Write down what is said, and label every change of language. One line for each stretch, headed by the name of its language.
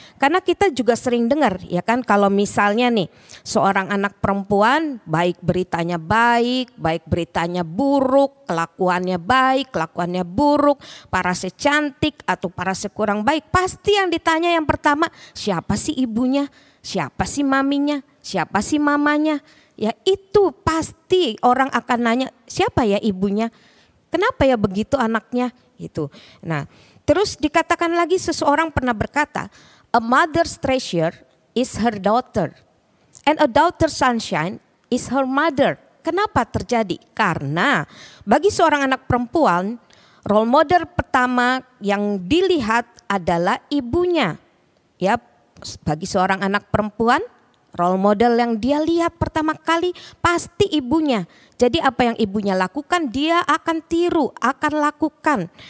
Indonesian: Karena kita juga sering dengar, ya kan, kalau misalnya nih seorang anak perempuan baik beritanya baik, baik beritanya buruk, kelakuannya baik, kelakuannya buruk, parasnya cantik atau parasnya kurang baik, pasti yang ditanya yang pertama, siapa sih ibunya? Siapa sih maminya? Siapa sih mamanya? Ya itu pasti orang akan nanya, siapa ya ibunya? Kenapa ya begitu anaknya? Gitu. Nah, terus dikatakan lagi seseorang pernah berkata,
English: a mother's treasure is her daughter and a daughter's sunshine is her mother.
Indonesian: Kenapa terjadi? Karena bagi seorang anak perempuan, role model pertama yang dilihat adalah ibunya. Ya, bagi seorang anak perempuan, role model yang dia lihat pertama kali pasti ibunya. Jadi apa yang ibunya lakukan dia akan tiru, akan lakukan.